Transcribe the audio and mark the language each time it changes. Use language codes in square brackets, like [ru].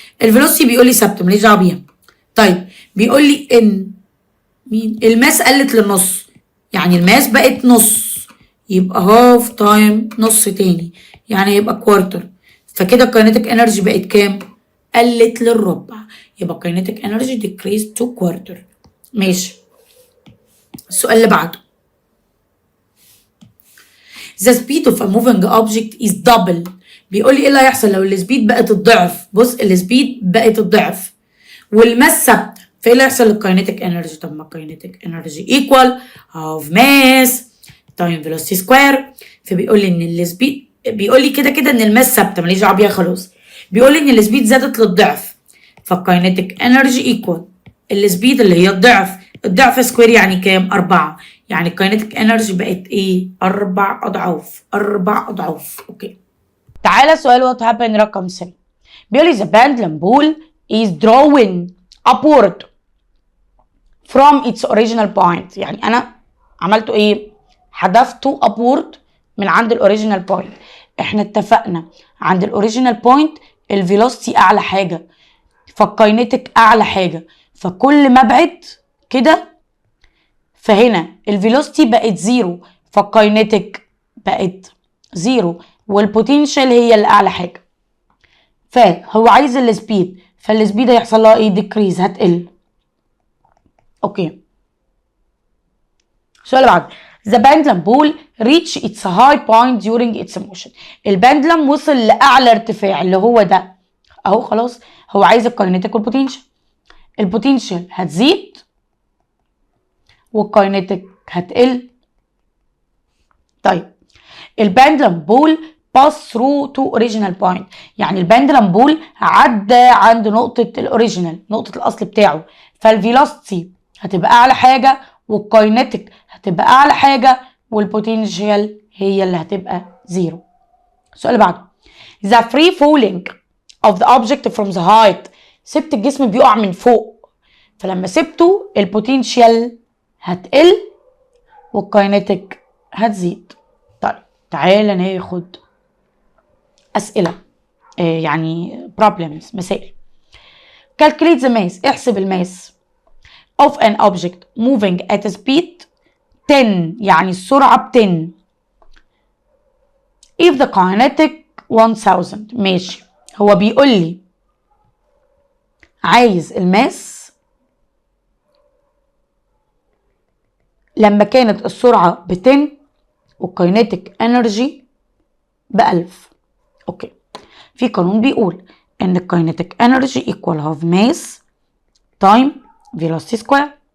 [ar] الفيلوسيتي بيقول لي ثابته ماليش دعوه بيها. طيب بيقول لي ان الماس قلت للنص يعني الماس بقت نص يبقى هاف تايم نص تاني يعني يبقى كوارتر. فكده الكاينيتيك انرجي بقت كام؟ قلت للربع. [en] يبقى kinetic energy decreased to quarter. [ar] ماشي. السؤال اللي بعده [en] The speed of a moving object is double. [ar] بيقول لي ايه اللي هيحصل لو السبيد بقت الضعف؟ بص السبيد بقت الضعف والماس ثابته فايه اللي هيحصل للكاينيتيك انرجي؟ طب ما الكاينيتيك انرجي ايكوال هاف ماس تايم فيلوسيتي سكوير. فبيقول لي ان السبيد بيقول لي كده ان الماس ثابته ماليش دعوه بيها خلاص. بيقول لي ان السبيد زادت للضعف فالكاينيتيك انرجي ايكوال السبيد اللي هي الضعف سكوير يعني كام؟ 4. يعني الكاينيتيك انرجي بقت ايه؟ 4 اضعاف. اوكي. تعالى سؤال وات هابن رقم 3. بيقول لي [en] the pendulum ball is drawing upward from its original point. [ar] يعني انا عملته ايه؟ حذفته upward من عند الاوريجينال بوينت. احنا اتفقنا عند الاوريجينال بوينت الفيلوسيتي اعلى حاجه فالكاينيتيك اعلى حاجه فكل ما ابعد كده فهنا الفيلوسيتي بقت 0 فالكاينيتيك بقت 0 والبوتنشال هي اللي اعلى حاجه. فهو عايز السبيد فالسبيد هيحصل لها ايه؟ ديكريز هتقل. اوكي. السؤال اللي بعده [en] The pendulum ball reach its high point during its motion. [ar] البندلم وصل لأعلى ارتفاع اللي هو ده اهو. خلاص هو عايز الكاينيتيك والبوتنشال. البوتنشال هتزيد والكاينيتيك هتقل. طيب البندلم بول pass through to original point. يعني البندلم بول عدى عند نقطة الاوريجينال نقطة الأصل بتاعه فالفيلوسيتي هتبقى أعلى حاجة والكاينيتيك هتبقى أعلى حاجة والبوتنشال هي اللي هتبقى 0. السؤال اللي بعده [en] The free falling of the object from the height. [ar] سبت الجسم بيقع من فوق فلما سبته البوتنشال هتقل والكاينيتيك هتزيد. طيب تعالى ناخد أسئلة يعني problems مسائل. [en] Calculate the mass. [ar] احسب الماس [en] of an object moving at a speed 10 [ar] يعني السرعة ب 10 [en] if the kinetic 1000. [ar] ماشي. هو بيقول لي عايز الماس لما كانت السرعة ب 10 والكاينيتيك انرجي ب 1000. اوكي. في قانون بيقول ان الكاينيتيك انرجي ايكوال هاف ماس تايم فيلوسيتي سكوير.